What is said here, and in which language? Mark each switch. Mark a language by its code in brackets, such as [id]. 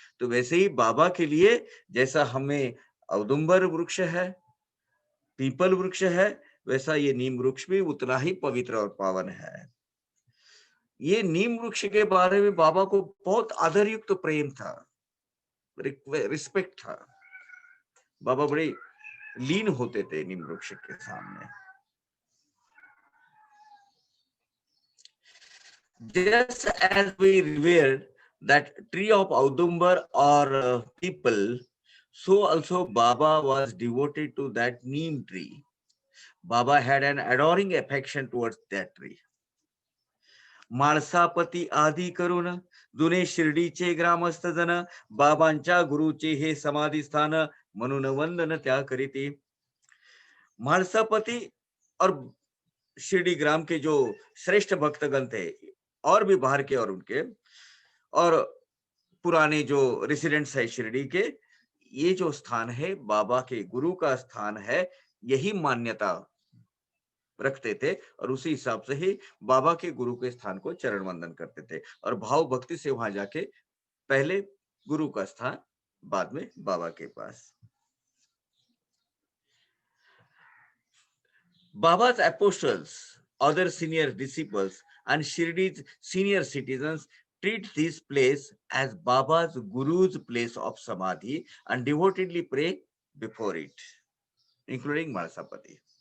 [hi] तो वैसे ही बाबा के लिए जैसा हमें औदुंबर वृक्ष है, पीपल वृक्ष है, वैसा ये नीम वृक्ष भी उतना ही पवित्र और पावन है. ये नीम वृक्ष के बारे में बाबा को बहुत आदरयुक्त प्रेम था, रिस्पेक्ट था. बाबा बड़े लीन होते थे नीम वृक्ष के सामने. [en] Just as we revered that tree of Audumbar or people, so also Baba was devoted to that neem tree. Baba had an adoring affection towards that tree. [mr] माळसापती आदी करून जुने शिर्डीचे ग्रामस्थ जन बाबांच्या गुरुचे हे समाधी स्थान म्हणून वंदन त्या करीती. [hi] माळसापती और शिरडी ग्राम के जो श्रेष्ठ भक्तगण थे, और भी बाहर के और उनके, और पुराने जो रेसिडेंट्स है शिरडी के, ये जो स्थान है बाबा के गुरु का स्थान है, यही मान्यता रखते थे, और उसी हिसाब से ही बाबा के गुरु के स्थान को चरण वंदन करते थे, और भाव भक्ति से वहां जाके पहले गुरु का स्थान, बाद में बाबा के पास. [en] Baba's apostles, other senior disciples, and Shirdi's senior citizens treat this place as Baba's Guru's place of Samadhi and devotedly pray before it, including Malasapati.